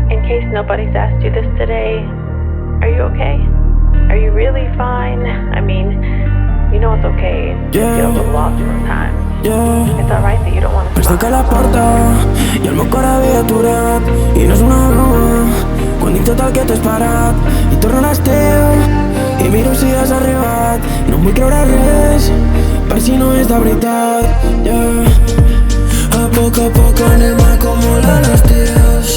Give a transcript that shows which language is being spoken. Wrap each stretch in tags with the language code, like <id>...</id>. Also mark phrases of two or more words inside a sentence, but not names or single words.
<en>case nobody's asked you this today, are you okay? Are you really fine? I mean, you know it's okay to feel a little off sometimes. It's alright that you don't want to</en> <ca>Vaig tancar la porta i el meu cor havia aturat. I no és una broma quan dic tot el que t'he esperat. I torno a l'estiu i miro si has arribat. No em vull creure res per si no és de veritat. A poc anem acumulant els dies.</ca>